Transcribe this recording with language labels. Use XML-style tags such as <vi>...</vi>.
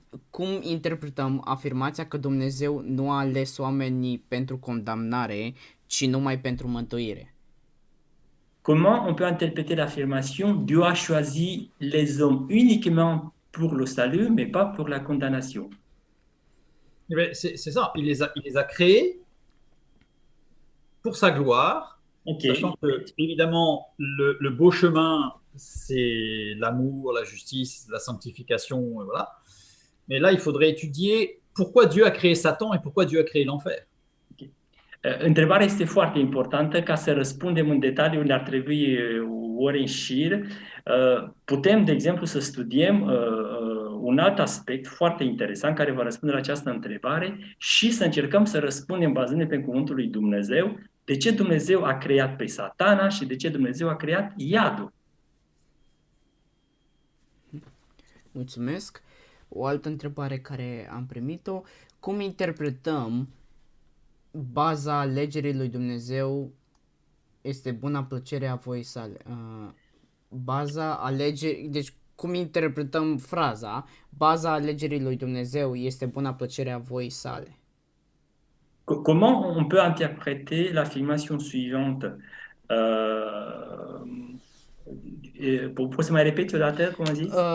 <ro>Cum interpretăm afirmația că Dumnezeu nu a ales oamenii pentru condamnare, ci numai pentru mântuire?</ro> <fr>Comment on peut interpréter l'affirmation Dieu a choisi les hommes uniquement pour le salut, mais pas pour la condamnation? C'est ça, il les a créés pour sa gloire, Okay. sachant que, évidemment, le beau chemin, c'est l'amour, la justice, la sanctification, voilà. Mais là, il faudrait étudier pourquoi Dieu a créé Satan et pourquoi Dieu a créé l'enfer.</fr> <ro>Întrebarea este foarte importantă. Ca să răspundem în detaliu, ne-ar trebui ore în șir. Putem, de exemplu, să studiem un alt aspect foarte interesant care va răspunde la această întrebare și să încercăm să răspundem bazându-ne pe cuvântul lui Dumnezeu de ce Dumnezeu a creat pe Satana și de ce Dumnezeu a creat iadul. Mulțumesc. O altă întrebare care am primit-o. Cum interpretăm baza alegerii lui Dumnezeu este buna plăcere a voii sale? Baza alegerii, deci cum interpretăm fraza? Baza alegerii lui Dumnezeu este buna plăcere a voii sale.</ro> <fr>Comment on peut interpréter l'affirmation suivante?</fr> <ro>Euh, poți să mai repeți o dată, cum a zis?</ro>